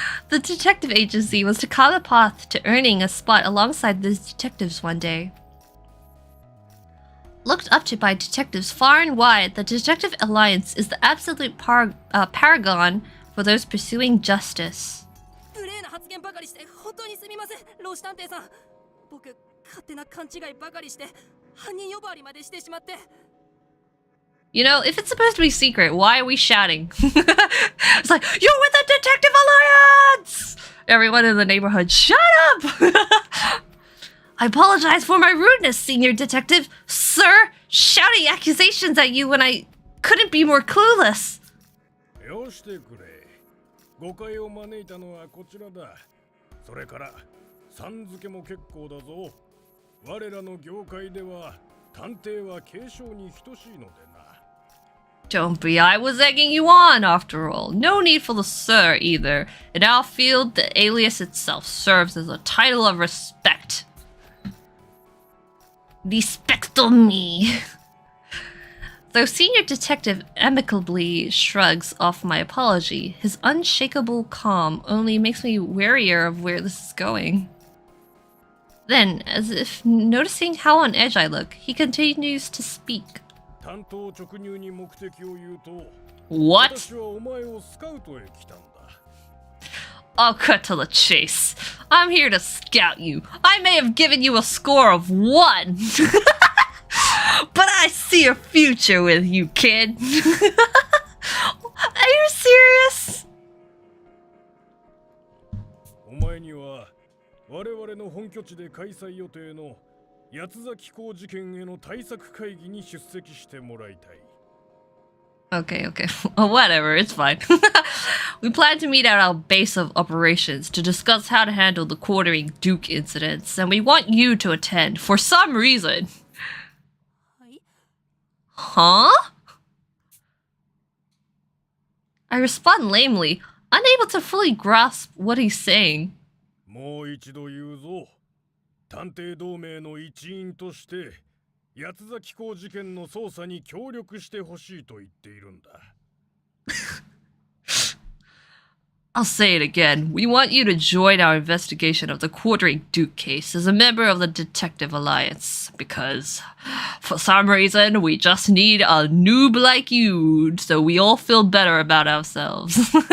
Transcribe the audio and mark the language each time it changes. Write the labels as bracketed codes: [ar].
[en] The detective agency was to carve a path to earning a spot alongside the detectives one day. Looked up to by detectives far and wide, the Detective Alliance is the absolute paragon for those pursuing justice. [ja] 無礼な発言ばかりして本当にすみません、老子探偵さん。僕、勝手な勘違いばかりして犯人呼ばわりまでしてしまって。 [en] You know, if it's supposed to be secret, why are we shouting? It's like, you're with the Detective Alliance! Everyone in the neighborhood, shut up! I apologize for my rudeness, senior detective. Sir, shouting accusations at you when I couldn't be more clueless. [ja] よしてくれ。誤解を招いたのはこちらだ。それからさん付けも結構だぞ。我らの業界では探偵は継承に等しいのでな。 [en] Don't be, I was egging you on after all. No need for the sir either. In our field, the alias itself serves as a title of respect. Respecto me. Though Senior Detective amicably shrugs off my apology, his unshakable calm only makes me warier of where this is going. Then, as if noticing how on edge I look, he continues to speak. [ja] 担当直入に目的を言うと、 [en] What? [ja] 私はお前をスカウトへ来たんだ。 [en] I'll cut to the chase. I'm here to scout you. I may have given you a score of 1. But I see a future with you, kid. Are you serious? [ja] お前には我々の本拠地で開催予定の八つ崎港事件への対策会議に出席してもらいたい。 [en] Okay. Whatever, it's fine. We plan to meet at our base of operations to discuss how to handle the Quartering Duke incidents, and we want you to attend for some reason. [ja] はい。 [en] Huh? I respond lamely, unable to fully grasp what he's saying. [ja] もう一度言うぞ。探偵同盟の一員として八つ崎港事件の捜査に協力してほしいと言っているんだ。 [en] I'll say it again. We want you to join our investigation of the Quartering Duke case as a member of the Detective Alliance, because for some reason we just need a noob like you so we all feel better about ourselves.